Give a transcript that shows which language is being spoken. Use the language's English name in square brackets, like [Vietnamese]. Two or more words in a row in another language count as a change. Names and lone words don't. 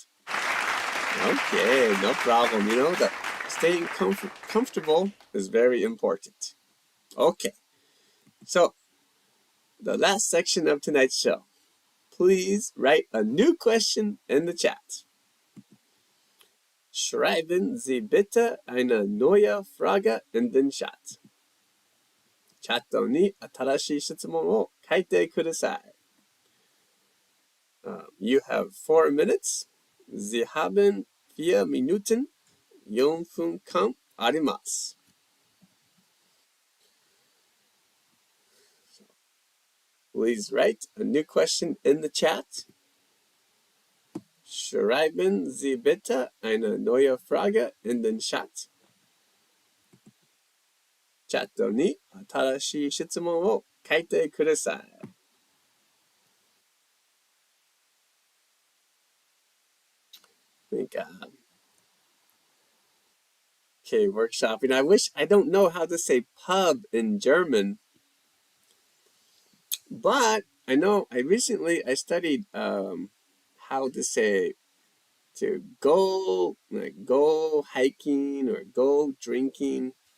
[English] Okay, no problem. That staying comfortable is very important. Okay, so the last section of tonight's show. Please write a new question in the chat. [German] Schreiben Sie bitte eine neue Frage in den Chat. [Japanese] チャットに新しい質問を書いてください。 [English] You have 4 minutes. [German] Sie haben 4 Minuten. [Japanese] 4 分間あります。 [English] Please write a new question in the chat. [German] Schreiben Sie bitte eine neue Frage in den Chat. [Japanese] チャットに新しい質問を書いてください。 [English] Okay, workshopping. I don't know how to say pub in German, but I know I studied how to say to go hiking or go drinking.